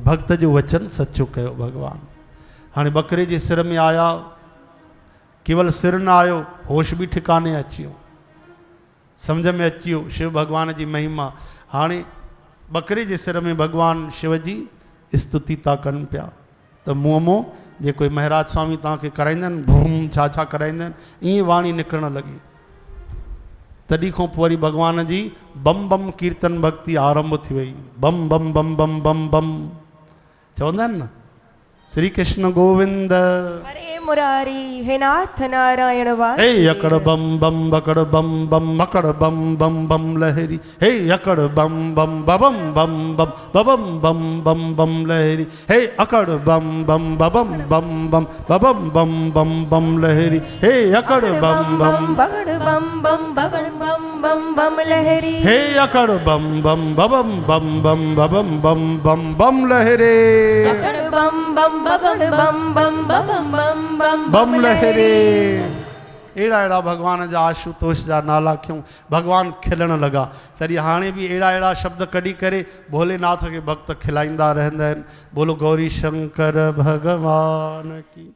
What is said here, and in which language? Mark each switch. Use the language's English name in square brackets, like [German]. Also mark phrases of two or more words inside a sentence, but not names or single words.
[Sindhi] भक्त जो वचन सचो कयो भॻवानु। हाणे बकरे जे सिर में आया, केवल सिर न आयो, होश बि ठिकाने अची वियो, सम्झ में अची वियो शिव भॻवान जी महिमा। हाणे बकरे जे सिर में भॻवानु शिव जी स्तुति था कनि पिया। त मुंहुं मों जेको महाराज स्वामी तव्हांखे कराईंदा आहिनि भूम छा छा कराईंदा आहिनि, ईअं वाणी निकिरणु लॻी। तॾहिं खां पोइ वरी भॻवान जी बम बम कीर्तन भक्ति आरंभ थी वई। बम बम बम बम बम बम चवंदा आहिनि न। [Sanskrit] श्री कृष्ण गोविंद। हरे मुरारी हे नाथ नारायण वासुदेव। [Hindi] हे अकड़ बम बम बकड़ बम बम मकड़ बम बम बम लहरी। हे अकड़ बम बम बबम बम बम बबम बम बम बम लहरी। हे अकड़ बम बम बबम बम बम बबम बम बम बम लहरी। हे अकड़ बम बम बगड़ बम बम बगड़ बम बम बम लहरी। हे अकड़ बम बम बबम बम बम बबम बम बम बम लहरे। अकड़ बम बम बगड़ बम बम बम बम बम बम लहरे। [Sindhi] अहिड़ा अहिड़ा भगवान जा आशुतोष जा नाला खयूं, भगवान खिलण लॻा। तॾहिं हाणे बि अहिड़ा अहिड़ा शब्द कढी करे भोलेनाथ खे भक्त खिलाईंदा रहंदा आहिनि। [Hindi] बोलो गौरी शंकर भगवान की।